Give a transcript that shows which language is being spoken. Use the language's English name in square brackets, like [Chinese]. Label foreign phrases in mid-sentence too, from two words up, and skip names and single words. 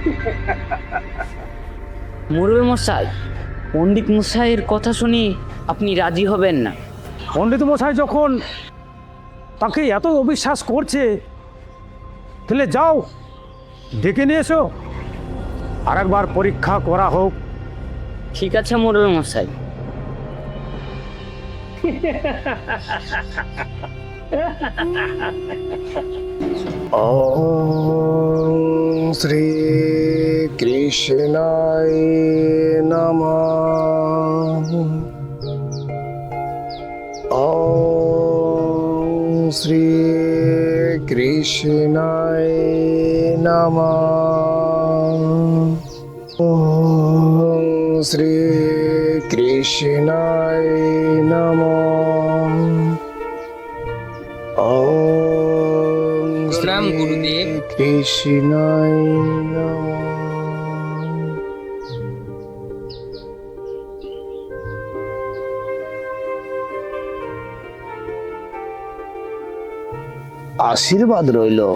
[Bangla] মুরল মশাই, পণ্ডিত মশাইয়ের কথা শুনি আপনি রাজি হবেন না? পণ্ডিত মশাই যখন তাকে এত অবিশ্বাস করছে, তাহলে যাও ডেকে নিয়ে এসো, আর একবার পরীক্ষা করা হোক। ঠিক আছে মুরল মশাই। [Sanskrit] ওম শ্রী কৃষ্ণায় নমঃ। ওম শ্রী কৃষ্ণায় নমঃ। ওম শ্রী কৃষ্ণায় নমঃ। ওম [Bangla] প্রণাম গুরুদেব। [Sanskrit] কৃষ্ণায় নমঃ। [Bangla] আশীর্বাদ রইল।